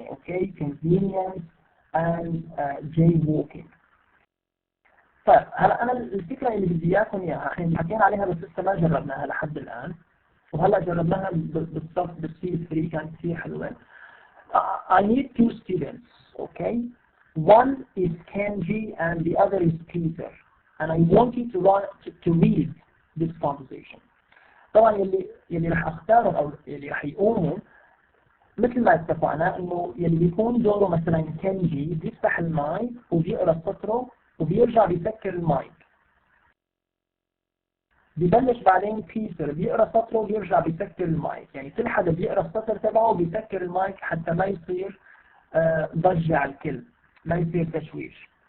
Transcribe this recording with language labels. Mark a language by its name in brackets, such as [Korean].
[English] okay, convenience and jaywalking. [Arabic] طيب هلا انا الفكره اللي بدي اياكم اياها احنا حكينا عليها بس لسه ما جربناها لحد الان، وهلا جربناها بالصف بالسي 3 كانت كثير حلوه. [English] I need 2 students, okay? One is Kenji and the other is Peter, and I want you to read this conversation. [Arabic] طبعا يلي رح اختاره او يلي رح يقوموا مثل ما اتفقنا انه يلي بيكون دوره مثلا كنجي بيفتح المايك وبيقرا سطره وبيرجع بيسكر المايك. ببلش بعدين بيتر بيقرا سطره وبيرجع بيسكر المايك، يعني كل حدا بيقرا السطر تبعه وبيسكر المايك حتى ما يصير ضجة على الكل، ما يصير تشويش.